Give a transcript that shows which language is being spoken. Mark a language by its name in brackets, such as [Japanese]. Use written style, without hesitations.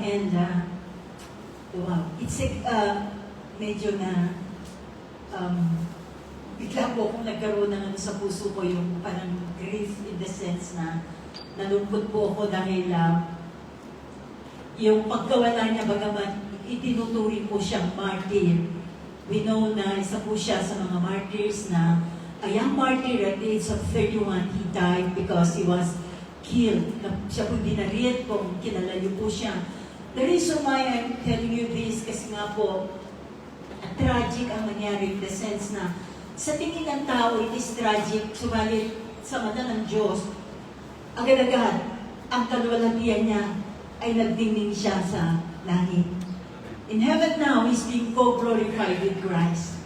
[English] And wow, it's [Filipino] medyo na bigla po kung nagkaroon ng sa puso ko yung parang [English] grief in the sense [Filipino] na nalungkot po ako dahil yung pagkawala niya, bagamat itinuturing po siyang martyr. [English] We know [Filipino] na isa po siya sa mga martyrs na [English] a young martyr at the age of 31, he died because he was killed. [Filipino] Siya po binarit kung kilala niyo po siya. [English] The reason why I'm telling you this, [Filipino] kasi nga po, tragic ang nangyari [English] in the sense [Filipino] na Sa tingin ng tao, [English] it is tragic, [Filipino] subalit sa mata ng Diyos, agad-agad, ang kaluwalhatian niya ay nagdingning siya sa langit. [English] In heaven now, He's being co-glorified with Christ.